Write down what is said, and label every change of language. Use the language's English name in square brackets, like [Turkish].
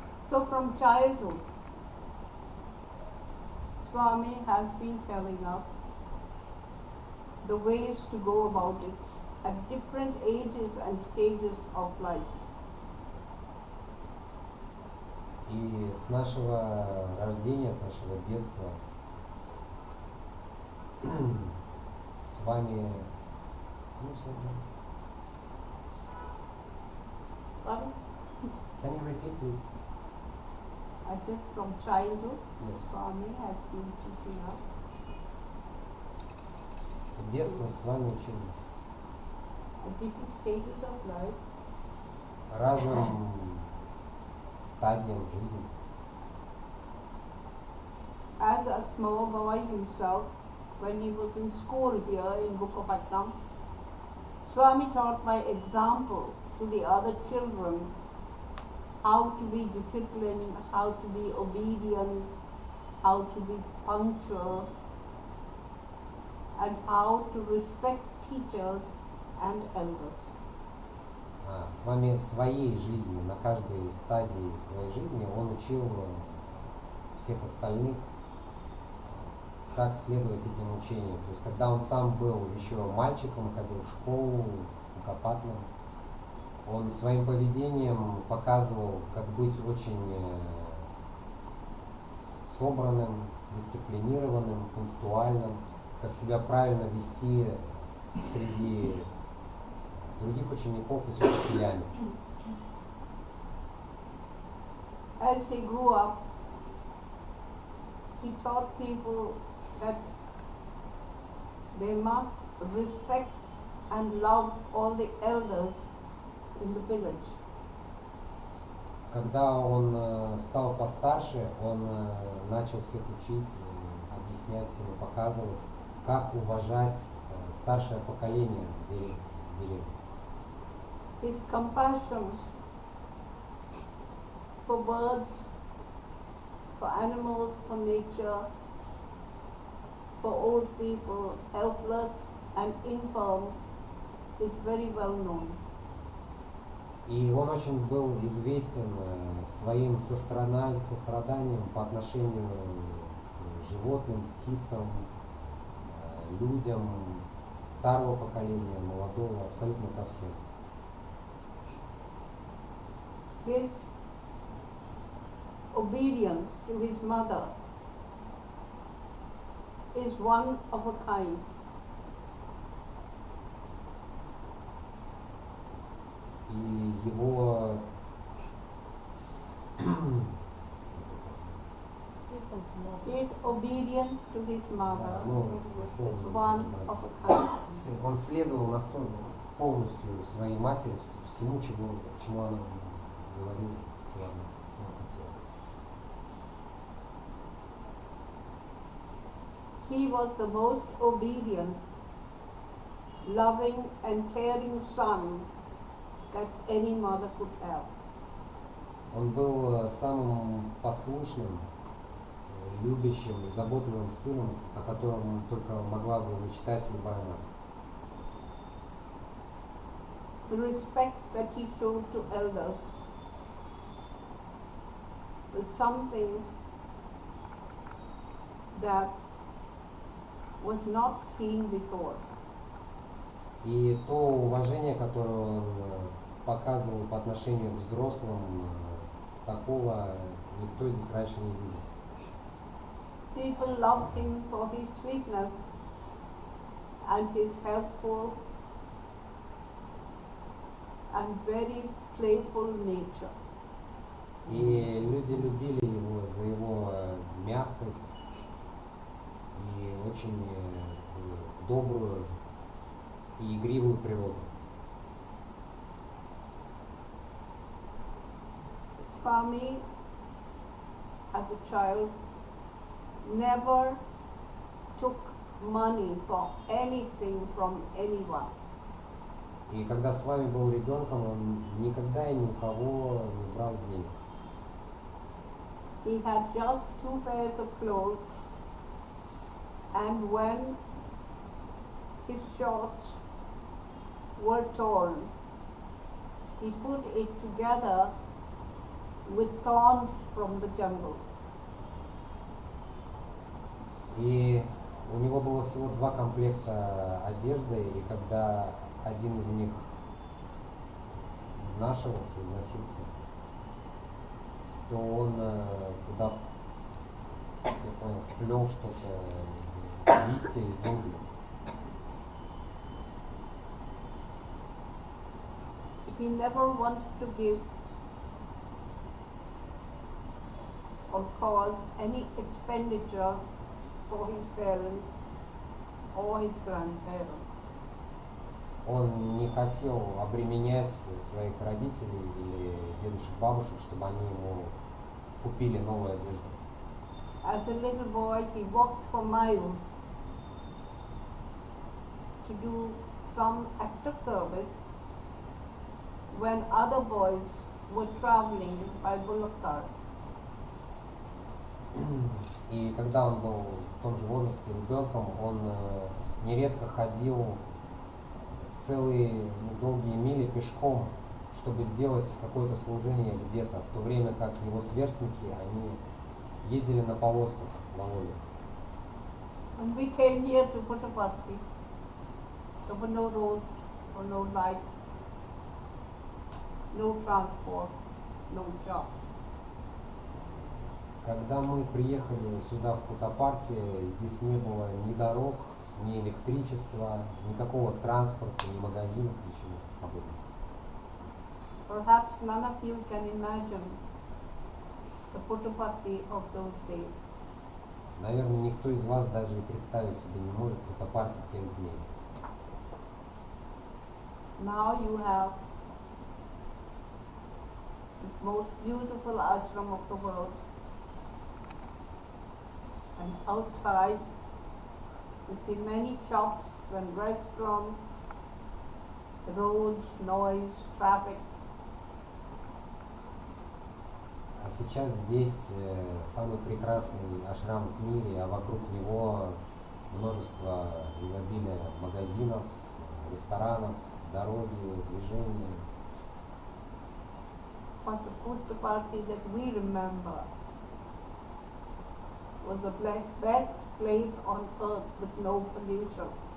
[English] So from childhood, Swami has been telling us the ways to go about it at different ages and stages of life. [Russian] И с нашего рождения, с нашего детства с вами, [English] Pardon? Can you repeat, please? I said from childhood, Yes. Swami has been teaching us [Russian] С детства с вами учил [English] at different stages of life [Russian] разным стадиям жизни. [English] as a small boy himself when he was in school here in Bukkapatnam. Swami taught by example to the other children how to be disciplined, how to be obedient, how to be punctual, and how to respect teachers and elders. [Russian] С вами своей жизни, на каждой стадии своей жизни он учил всех остальных, как следовать этим учениям. То есть, когда он сам был еще мальчиком, ходил в школу, в Копатном, он своим поведением показывал, как быть очень собранным, дисциплинированным, пунктуальным, как себя правильно вести среди других учеников и с учителями. [English] As he grew up, he taught people that they must respect and love all the elders in the village. [Russian] Когда он стал постарше, он начал всех учить, объяснять всем, показывать, как уважать старшее поколение в деревне. [English] His compassion for birds, for animals, for nature, for old people, helpless and infirm, is very well known. [Russian] И он очень был известен своим состраданием по отношению к животным, птицам, людям старого поколения, молодого, абсолютно ко всем. [English] His obedience to his mother is one of a kind. [Russian] И его [English] His obedience to his mother [Russian] ну, [English] is one of a kind. [Russian] он следовал настолько, полностью своей матери, всему, чему она говорила, чего она хотела. [English] He was the most obedient, loving and caring son that any mother could have. [Russian] Он был самым послушным, любящим, заботливым сыном, о котором только могла бы мечтать любая мать. [English] The respect that he showed to elders was something that was not seen before. [Russian] И то уважение, которое он показывал по отношению к взрослым, такого никто здесь раньше не видел. [English] People loved him for his sweetness and his helpful and very playful nature. [Russian] И люди любили его за его мягкость и очень добрую и игривую природу. [English] Swami, as a child, never took money for anything from anyone. [Russian] И когда с вами был ребенком, он никогда и ни у кого не брал денег. [English] He had just 2 pairs of clothes, and when his shorts were torn, he put it together with thorns from the jungle. [Russian] И у него было всего 2 комплекта одежды, и когда один из них изнашивался, износился, то он туда, я понял, вплел что-то, листья и джунгли. [English] He never wanted to give or cause any expenditure for his parents or his grandparents. [Russian] Он не хотел обременять своих родителей или дедушек, бабушек, чтобы они ему купили новую одежду. [English] As a little boy, he walked for miles to do some act of service when other boys were traveling by bullock cart. [Russian] И когда он был в том же возрасте ребенком, он нередко ходил целые долгие мили пешком, чтобы сделать какое-то служение где-то, в то время как его сверстники, они ездили на повозках на воле. [English] When we came here to Puttaparthi, there were no roads or no lights, no transport, no shops. [Russian] Когда мы приехали сюда, в Путтапарти, здесь не было ни дорог, ни электричества, никакого транспорта, ни магазинов, ничего подобного. [English] Perhaps none of you can imagine the Puttaparthi of those days. [Russian] Наверное, никто из вас даже и представить себе не может Путтапарти тех дней. [English] Now you have this most beautiful ashram of the world, and outside you see many shops and restaurants, roads, noise, traffic. [Russian] А сейчас здесь самый прекрасный ашрам в мире, а вокруг него множество изобилия магазинов, ресторанов, дороги, движения. [English] But the Puttaparthi that we remember was the best place on earth with no pollution.